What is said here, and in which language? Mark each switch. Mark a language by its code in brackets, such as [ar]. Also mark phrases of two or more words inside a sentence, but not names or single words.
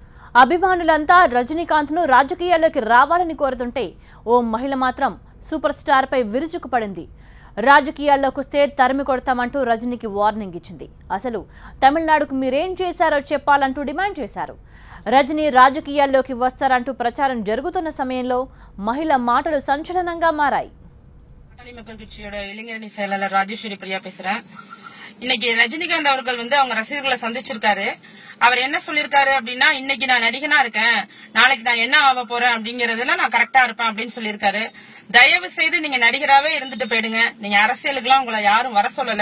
[te] అభిమానులంతా రజనీకాంత్ను రాజకీయాల్లోకి రావాలని కోరుతుంటే ఓ మహిళ మాత్రం సూపర్ స్టార్ పై విరుచుకుపడింది. రాజకీయాల్లోకి వస్తే తరిమి కొడతామంటూ రజనీకి వార్నింగ్ ఇచ్చింది. అసలు తమిళనాడుకు మీరేం చేశారో చెప్పాలంటూ డిమాండ్ చేశారు. రజనీ రాజకీయాల్లోకి వస్తారంటూ ప్రచారం జరుగుతున్న సమయంలో మహిళ మాటలు సంచలనంగా మారాయి. [ta] மக்கள் கட்சியோட இளைஞரணி செயலாளர் ராஜேஸ்வரி பிரியா பேசுறேன். இன்னைக்கு ரஜினிகாந்த் அவர்கள் அவங்க ரசிகர்களை சந்திச்சிருக்காரு. அவர் என்ன சொல்லிருக்காரு அப்படின்னா, இன்னைக்கு நான் நடிகனா இருக்கேன், நாளைக்கு நான் என்ன ஆக போறேன் அப்படிங்கறதுல நான் கரெக்டா இருப்பேன் அப்படின்னு சொல்லியிருக்காரு. தயவு செய்து நீங்க நடிகராவே இருந்துட்டு போயிடுங்க, நீங்க அரசியலுக்குலாம் உங்களை யாரும் வர சொல்லல.